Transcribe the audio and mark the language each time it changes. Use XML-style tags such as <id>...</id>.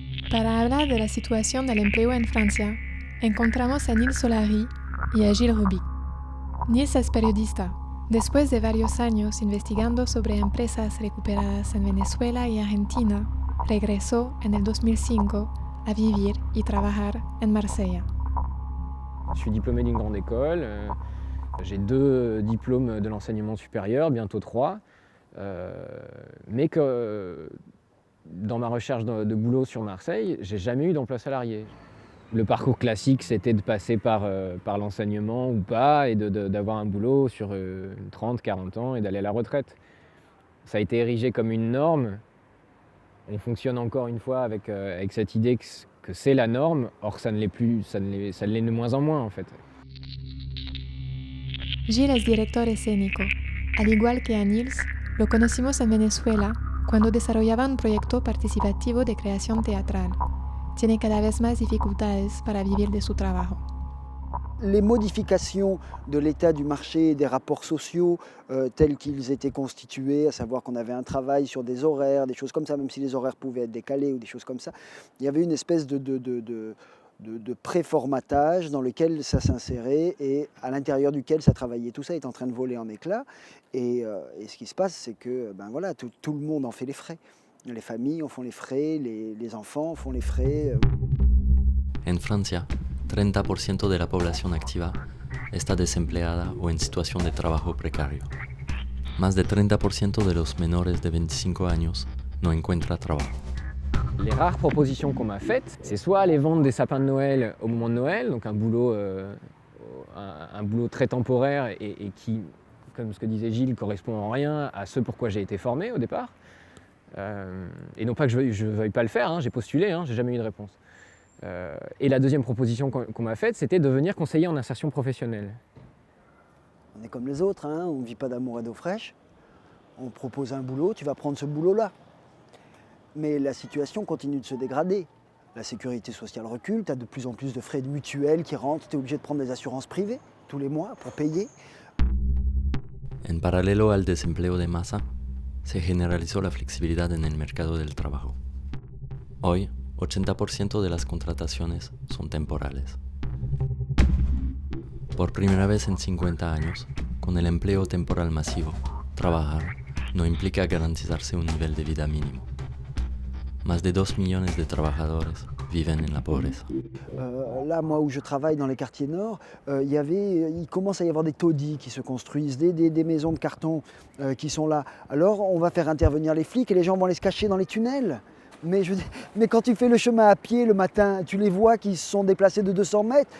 <es>Para hablar de la situación del empleo en Francia, encontramos a Nils Solari y a Gilles Robic. Nils es periodista. Después de varios años investigando sobre empresas recuperadas en Venezuela y Argentina, regresó en el 2005 a vivir y trabajar en Marsella.</es> <fr>Je suis diplômé d'une grande école, j'ai 2 diplômes de l'enseignement supérieur, bientôt 3, mais que dans ma recherche de boulot sur Marseille, j'ai jamais eu d'emploi salarié. Le parcours classique, c'était de passer par l'enseignement ou pas et d'avoir un boulot sur 30-40 ans et d'aller à la retraite. Ça a été érigé comme une norme. On fonctionne encore une fois avec cette idée que c'est la norme, or ça ne l'est plus, ça l'est de moins en moins en fait.</fr> <es>Gilles es director escénico. Al igual que a Nils, lo conocimos en Venezuela cuando desarrollaba un proyecto participativo de creación teatral. Tiene cada vez más dificultades para vivir de su trabajo.</es> <fr>Les modifications de l'état du marché et des rapports sociaux tels qu'ils étaient constitués, à savoir qu'on avait un travail sur des horaires, des choses comme ça, même si les horaires pouvaient être décalés ou des choses comme ça, il y avait une espèce de préformatage dans lequel ça s'insérait et à l'intérieur duquel ça travaillait. Tout ça est en train de voler en éclats et ce qui se passe, c'est que voilà, tout le monde en fait les frais. Les familles en font les frais, les enfants en font les frais.</fr> <es>En Francia, 30% de la población activa está desempleada o en situación de trabajo precario. Más de 30% de los menores de 25 años no encuentra trabajo.</es> <fr>Les rares propositions qu'on m'a faites, c'est soit aller vendre des sapins de Noël au moment de Noël, donc un boulot très temporaire et qui, comme ce que disait Gilles, correspond en rien à ce pourquoi j'ai été formé au départ. Et non pas que je veuille pas le faire, hein, j'ai postulé, j'ai jamais eu de réponse. Et la deuxième proposition qu'on m'a faite, c'était de devenir conseiller en insertion professionnelle. On est comme les autres, hein, on ne vit pas d'amour et d'eau fraîche. On propose un boulot, tu vas prendre ce boulot-là. Mais la situation continue de se dégrader. La sécurité sociale recule, tu as de plus en plus de frais de mutuelle qui rentrent, tu es obligé de prendre des assurances privées tous les mois pour payer.</fr> <es>En paralelo al desempleo de masa, se generalizó la flexibilidad en el mercado del trabajo. Hoy, 80% de las contrataciones son temporales. Por primera vez en 50 años, con el empleo temporal masivo, trabajar no implica garantizarse un nivel de vida mínimo. Más de 2 millones de trabajadores viven en la pobreza.</es> <fr>Là, moi, où je travaille dans les quartiers nord, il commence à y avoir des taudis qui se construisent, des maisons de carton qui sont là. Alors, on va faire intervenir les flics et les gens vont aller se cacher dans les tunnels. Mais quand tu fais le chemin à pied le matin, tu les vois qui se sont déplacés de 200 mètres.</fr>